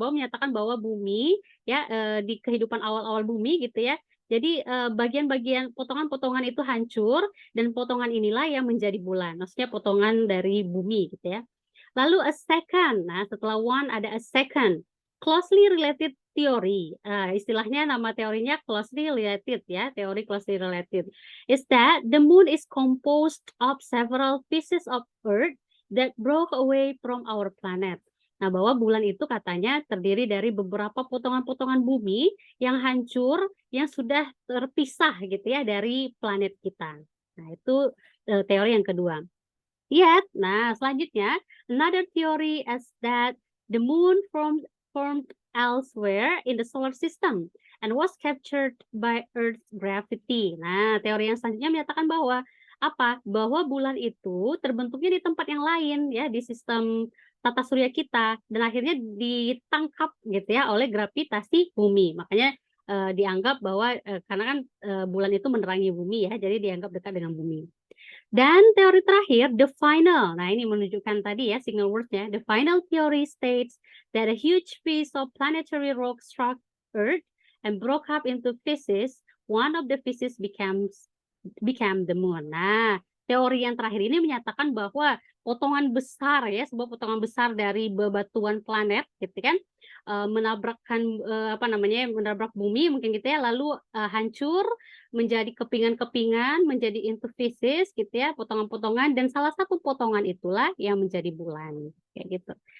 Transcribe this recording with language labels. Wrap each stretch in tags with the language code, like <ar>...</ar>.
<id>Bahwa menyatakan bahwa bumi ya di kehidupan awal-awal bumi gitu ya. Jadi bagian-bagian potongan-potongan itu hancur dan potongan inilah yang menjadi bulan. Maksudnya potongan dari bumi gitu ya. Lalu</id> <en>a second.</en> <id>Nah, setelah</id> <en>one</en> <id>ada</id> <en>a second. Closely related theory.</en> <id>Istilahnya nama teorinya closely related ya, teori closely related.</id> <en>Is that the moon is composed of several pieces of earth that broke away from our planet.</en> <id>Nah, bahwa bulan itu katanya terdiri dari beberapa potongan-potongan bumi yang hancur, yang sudah terpisah gitu ya dari planet kita. Nah, itu teori yang kedua.</id> <en>Yet,</en> <id>nah selanjutnya,</id> <en>another theory is that the moon formed elsewhere in the solar system and was captured by Earth's gravity.</en> <id>Nah, teori yang selanjutnya menyatakan bahwa apa? Bahwa bulan itu terbentuknya di tempat yang lain ya, di sistem tata surya kita dan akhirnya ditangkap gitu ya oleh gravitasi bumi. Makanya dianggap bahwa karena kan bulan itu menerangi bumi ya, jadi dianggap dekat dengan bumi. Dan teori terakhir,</id> <en>the final.</en> <id>Nah, ini menunjukkan tadi ya signal words-nya.</id> <en>The final theory states that a huge piece of planetary rock struck Earth and broke up into pieces. One of the pieces became the moon.</en> <id>Nah, teori yang terakhir ini menyatakan bahwa potongan besar ya, sebuah potongan besar dari bebatuan planet gitu kan, menabrakkan menabrak bumi mungkin gitu ya, lalu hancur menjadi kepingan-kepingan, menjadi</id> <en>into pieces</en> <id>gitu ya, potongan-potongan, dan salah satu potongan itulah yang menjadi bulan kayak gitu.</id>